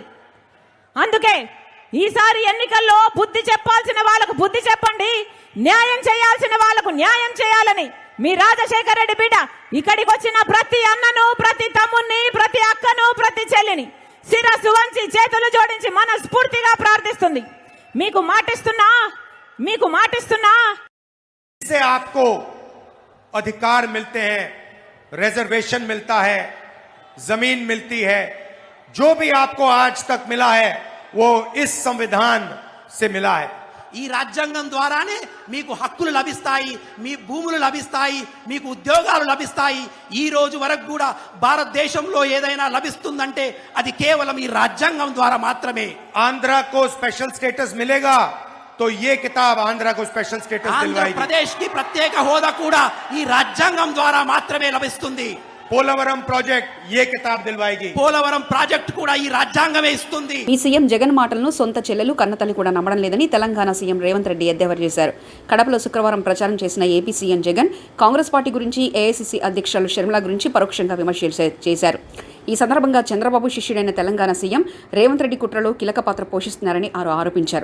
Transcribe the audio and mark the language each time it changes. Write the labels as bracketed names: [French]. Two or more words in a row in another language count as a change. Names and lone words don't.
[Telugu] అందుకే ఈసారి ఎన్నికల్లో బుద్ధి చెప్పాల్సిన వాళ్ళకు బుద్ధి చెప్పండి, న్యాయం చేయాల్సిన వాళ్ళకు న్యాయం చేయాలని మీ రాజశేఖర రెడ్డి బిడ్డ ఇక్కడికి వచ్చిన ప్రతి అన్నను, ప్రతి తమ్ముణ్ణి, ప్రతి అక్కను, ప్రతి చెల్లిని శిరస్సు వంచి చేతులు జోడించి మనస్ఫూర్తిగా ప్రార్థిస్తుంది. మీకు మాటిస్తున్నా [Hindi] इससे आपको अधिकार मिलते हैं, रिजर्वेशन मिलता है, जमीन मिलती है. जो भी आपको आज तक मिला है वो इस संविधान से मिला है. [Telugu] ఈ రాజ్యాంగం ద్వారానే మీకు హక్కులు లభిస్తాయి, మీ భూములు లభిస్తాయి, మీకు ఉద్యోగాలు లభిస్తాయి. ఈ రోజు వరకు కూడా భారతదేశంలో ఏదైనా లభిస్తుందంటే అది కేవలం ఈ రాజ్యాంగం ద్వారా మాత్రమే. [Hindi] आंध्रा को [English] special status [Hindi] मिलेगा तो ये किताब आंध्रा को [English] special status [Hindi] दिलवाएगी. [Telugu] ఆంధ్రప్రదేశ్ కి ప్రత్యేక హోదా కూడా ఈ రాజ్యాంగం ద్వారా మాత్రమే లభిస్తుంది. [Hindi] పోలవరం ప్రాజెక్ట్ ये किताब दिलवाएगी. [Telugu] పోలవరం ప్రాజెక్ట్ కూడా ఈ రాజ్యాంగమే ఇస్తుంది. ఈ సీఎం జగన్ మాటలను సొంత చెల్లెలు కన్నతల్లి కూడా నమ్మడం లేదని తెలంగాణ సీఎం రేవంత్ రెడ్డి ఎద్దేవా చేశారు. కడపలో శుక్రవారం ప్రచారం చేసిన ఏపీ సీఎం జగన్ కాంగ్రెస్ పార్టీ గురించి, ఏఐసీసీ అధ్యక్షులు షర్మిల గురించి పరోక్షంగా విమర్శలు చేశారు. ఈ సందర్భంగా చంద్రబాబు శిష్యుడైన తెలంగాణ సీఎం రేవంత్ రెడ్డి కుట్రలో కీలక పాత్ర పోషిస్తున్నారని ఆరోపించారు.